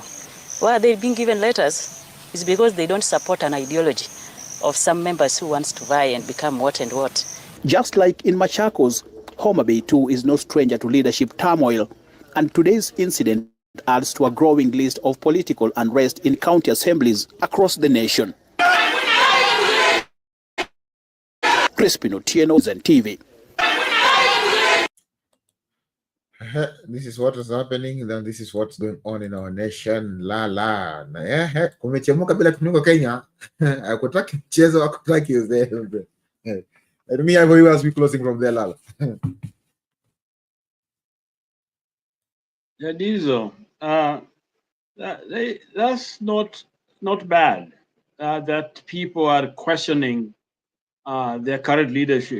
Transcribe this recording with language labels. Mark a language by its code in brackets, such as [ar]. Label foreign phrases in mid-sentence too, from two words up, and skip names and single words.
[en] Why are they being given letters? It's because they don't support an ideology of some members who wants to vie and become what and what. Just like in Machakos, Homa Bay too is no stranger to leadership turmoil, and today's incident adds to a growing list of political unrest in county assemblies across the nation. Crispin Otieno, Zen TV. This is what is happening, then this is what's going on in our nation. [sw] Kumechemuka bila kifuniko Kenya. Hakutaki mchezo, hakutaki uzembe. [en] Let me have you as we closing from there, Lala. Jadizo, that's not bad that people are questioning their current leadership.